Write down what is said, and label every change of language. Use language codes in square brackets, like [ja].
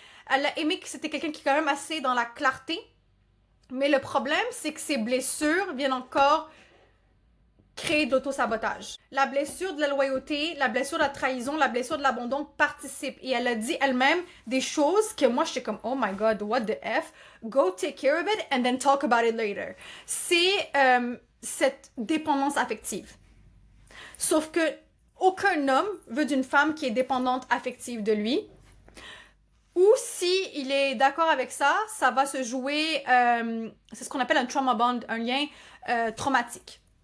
[fr] Elle a aimé que c'était quelqu'un qui est quand même assez dans la clarté. Mais le problème, c'est que ses blessures viennent encore créer de l'auto-sabotage. La blessure de la loyauté, la blessure de la trahison, la blessure de l'abandon participent. Et elle a dit elle-même des choses que moi, j'étais comme, [en] oh my God, what the F? Go take care of it and then talk about it later. [fr] C'est cette dépendance affective. Sauf que aucun homme veut d'une femme qui est dépendante affective de lui. Ou si il est d'accord avec ça, ça va se jouer, c'est ce qu'on appelle un trauma bond, un lien traumatique.